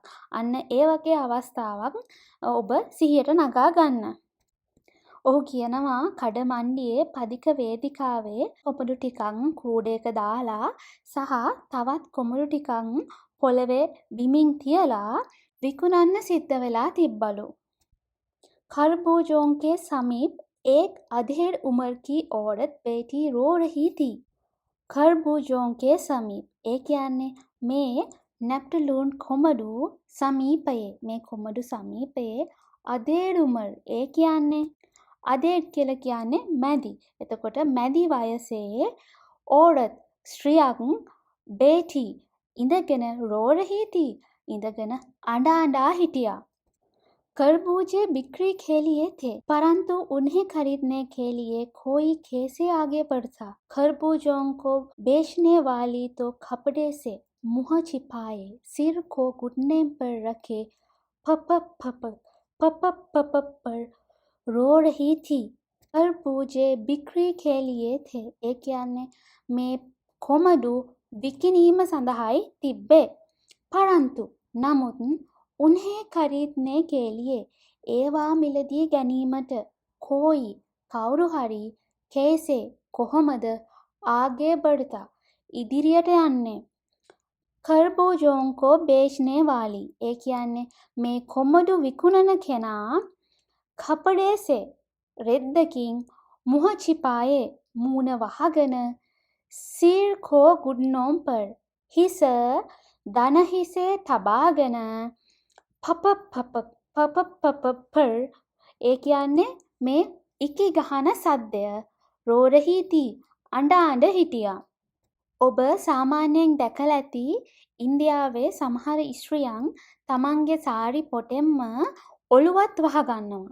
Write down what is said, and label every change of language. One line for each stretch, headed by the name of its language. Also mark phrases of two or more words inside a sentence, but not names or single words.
Sinhala: අන්න ඒ වගේ අවස්ථාවක් ඔබ සිහියට නගා ගන්න. ඔහු කියනවා කඩමණ්ඩියේ පදික වේදිකාවේ කොමඩු ටිකක් කූඩේක දාලා සහ තවත් කොමඩු ටිකක් පොළවේ බිමින් තියලා විකුණන්න සිද්ධ වෙලා තිබ්බලු.
Hindi: खरबूजों के समीप एक अधेड़ उम्र की औरत बैठी रो रही थी. खरबूजों के समीप
Sinhala: ඒ කියන්නේ මේ නැප්ටලූන් කොමඩු සමීපයේ මේ කොමඩු සමීපයේ
Hindi: अधेड़ उम्र
Sinhala: ඒ කියන්නේ අධේඩ් කියලා කියන්නේ මැදි. එතකොට මැදි වයසේ औरत ස්ත්‍රියක් बैठी ඉඳගෙන
Hindi: रो रही थी
Sinhala: ඉඳගෙන අඬා හිටියා.
Hindi: खरबूजे बिक्री के लिए थे परंतु उन्हें खरीदने के लिए कोई कैसे आगे बढ़ता. खरबूजों को बेचने वाली तो कपड़े से मुंह छिपाए सिर को घुटने पर रखे पप पर रो रही थी. खरबूजे बिक्री के लिए थे
Sinhala: ඒ කියන්නේ මේ කොමඩු විකිණීම සඳහායි තිබ්බේ. परंतु නමුත්
Hindi: उन्हें खरीदने के लिए
Sinhala: ඒවා මිලදී ගැනීමට कोई කවුරු හරි कैसे කොහොමද
Hindi: आगे बढ़ता
Sinhala: ඉදිරියට යන්නේ.
Hindi: खरबूजों को बेचने वाली
Sinhala: ඒ කියන්නේ මේ කොමඩු විකුණන කෙනා
Hindi: कपड़े से
Sinhala: රෙද්දකින්
Hindi: मुंह छिपाए
Sinhala: මූණ වහගෙන
Hindi: सिर को घुटनों पर
Sinhala: හිස දන හිසේ තබාගෙන පප පර් ඒ කියන්නේ මේ ඉකි ගහන සද්දය
Hindi: रो रही थी
Sinhala: අඬ හිටියා. ඔබ සාමාන්‍යයෙන් දැකලා ඇති ඉන්දියාවේ සමහර ස්ත්‍රියන් තමන්ගේ සාරි පොටෙන්ම ඔළුවත් වහගන්නවා.